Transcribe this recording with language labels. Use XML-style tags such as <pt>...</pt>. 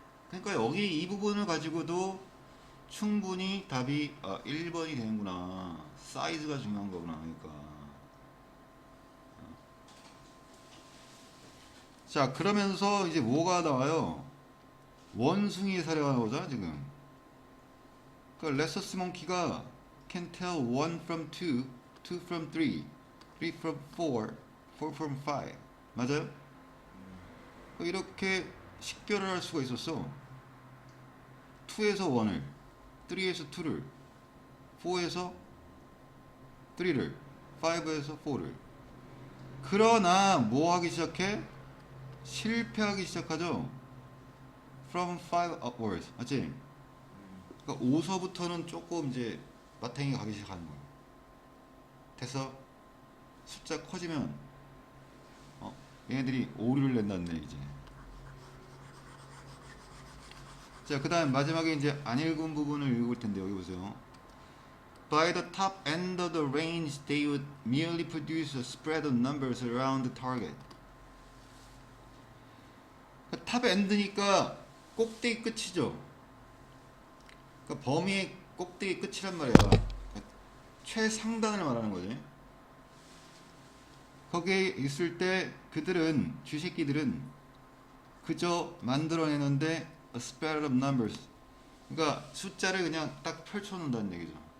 <ko>그러니까 여기 이 부분을 가지고도 충분히 답이 1번이 되는구나. 사이즈가 중요한 거구나. 그러니까 자, 그러면서 이제 뭐가 나와요? 원숭이의 사례가 나오잖아 지금. 그러니까 레서스 몽키가</ko> <en>can tell 1 from 2, 2 from 3, 3 from 4, 4 from 5.</en> <ko>맞아요? 이렇게 식별을 할 수가 있었어. 2에서 1을, 3에서 2를, 4에서 3를, 5에서 4를. 그러나 뭐 하기 시작해? 실패하기 시작하죠.</ko> <en>From 5 upwards,</en> <ko>맞지? 그러니까 5서부터는 조금 이제 마탱이가 가기 시작하는 거예요. 됐어? 숫자 커지면 얘네들이 오류를 낸다는 얘기지. 자, 그 다음 마지막에 이제 안 읽은 부분을 읽을 텐데 여기 보세요.</ko> <en>By the top end of the range, they would merely produce a spread of numbers around the target.</en> <ko>탑 엔드니까 꼭대기 끝이죠. 그러니까 범위의 꼭대기 끝이란 말이야. 최상단을 말하는 거지. 거기에 있을 때 그들은, 쥐새끼들은 그저 만들어내는데</ko> <en>a spread of numbers,</en> <ko>그러니까 숫자를 그냥 딱 펼쳐놓는다는 얘기죠.</ko>